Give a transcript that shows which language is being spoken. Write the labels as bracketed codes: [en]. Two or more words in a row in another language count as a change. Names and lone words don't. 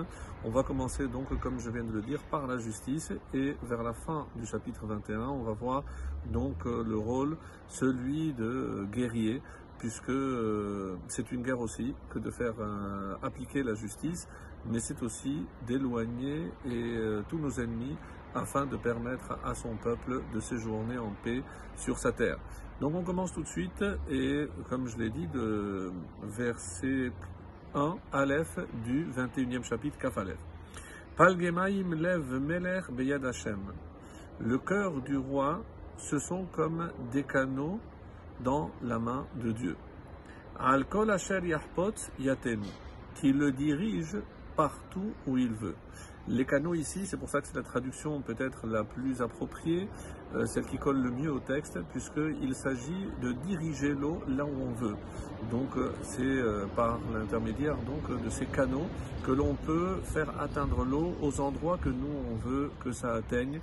[fr] On va commencer donc, comme je viens de le dire, par la justice, et vers la fin du chapitre 21, on va voir donc le rôle, celui de guerrier, puisque c'est une guerre aussi que de faire appliquer la justice, mais c'est aussi d'éloigner tous nos ennemis afin de permettre à son peuple de séjourner en paix sur sa terre. Donc on commence tout de suite et comme je l'ai dit, de verset 1, Aleph du 21e chapitre, [he] כף אלף. פלגי מים לב מלך ביד השם. [fr] Le cœur du roi, ce sont comme des canaux dans la main de Dieu. [he] על כל אשר יחפץ יטנו, [fr] qui le dirige partout où il veut. Les canaux ici, c'est pour ça que c'est la traduction peut-être la plus appropriée, celle qui colle le mieux au texte, puisqu'il s'agit de diriger l'eau là où on veut. Donc c'est par l'intermédiaire de ces canaux que l'on peut faire atteindre l'eau aux endroits que nous on veut que ça atteigne.